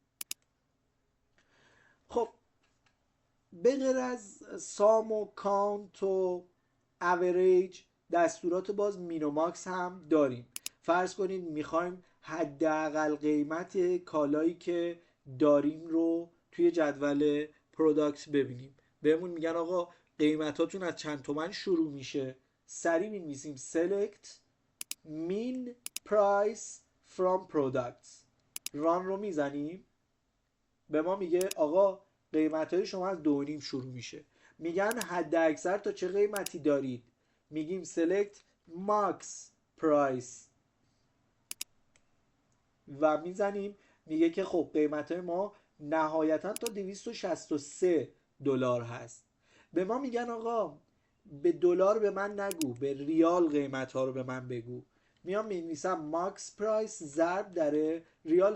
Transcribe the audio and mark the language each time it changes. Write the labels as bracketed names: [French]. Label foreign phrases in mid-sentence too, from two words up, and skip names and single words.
[Persian] خب به غیر از سام و کانت و اوریج دستورات باز مینوماکس هم داریم. فرض کنید میخوایم حداقل قیمت کالایی که داریم رو توی جدول پروداکت ببینیم. بهمون میگن آقا قیمتاتون از چند تومن شروع میشه، سریع می‌نویسیم [English] select mean price from products، [Persian] ران رو میزنیم، به ما میگه آقا قیمت‌های شما از 2.5 شروع میشه. میگن حد اکثر تا چه قیمتی دارید، میگیم [English] select max price [Persian] و میزنیم، میگه که خب قیمت‌های ما نهایتا تا $263 هست. به ما میگن آقا به دلار به من نگو، به ریال قیمت ها رو به من بگو. میام می‌نویسم [English] max price [Persian] ضرب در ریال.